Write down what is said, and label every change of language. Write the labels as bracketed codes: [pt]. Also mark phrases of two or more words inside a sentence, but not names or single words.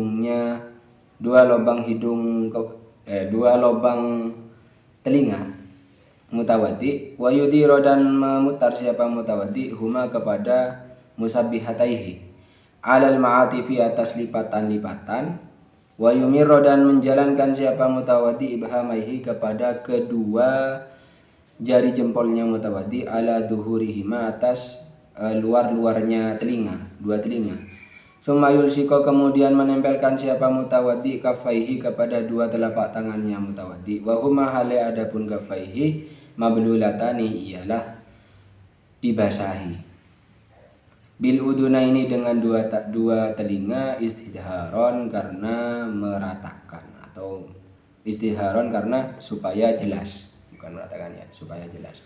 [id] telinga mutawaddi, [ar] ويدير, [id] dan memutar siapa mutawaddi huma kepada [ar] مسبحتيه على المعاطف, [id] atas lipatan-lipatan, [ar] ويمر, [id] dan menjalankan siapa mutawaddi ibhamaihi kepada kedua jari jempolnya mutawaddi [ar] على ظهريهما, [id] atas luarnya dua telinga. [ar] ثم يلصق, [id] kemudian menempelkan siapa mutawaddi kafaihi kepada dua telapak tangannya mutawaddi, [ar] وهما حال [id] adapun kafaihi mablulatani ialah dibasahi, [ar] بالأذنين [id] dengan dua telinga, istidharon karena meratakan, atau istidharon karena supaya jelas, bukan meratakan ya, supaya jelas.